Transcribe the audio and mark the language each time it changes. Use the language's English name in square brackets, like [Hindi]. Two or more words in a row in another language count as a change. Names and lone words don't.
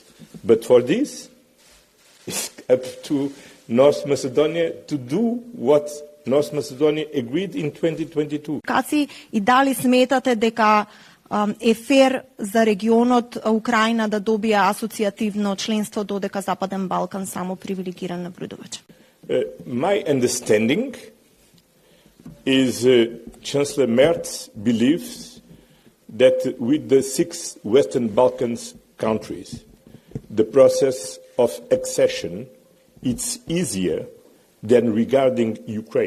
[English] But for this, it's up to North Macedonia to do what North Macedonia agreed in 2022. [Macedonian] Каци и дали сметате дека е фер за регионот Украина да добија асоцијативно членство додека Западен Балкан само привилегиран наблюдувач? [English] My understanding is Chancellor Merz believes that with the 6 Western Balkans countries, the process of accession it's easier than regarding Ukraine.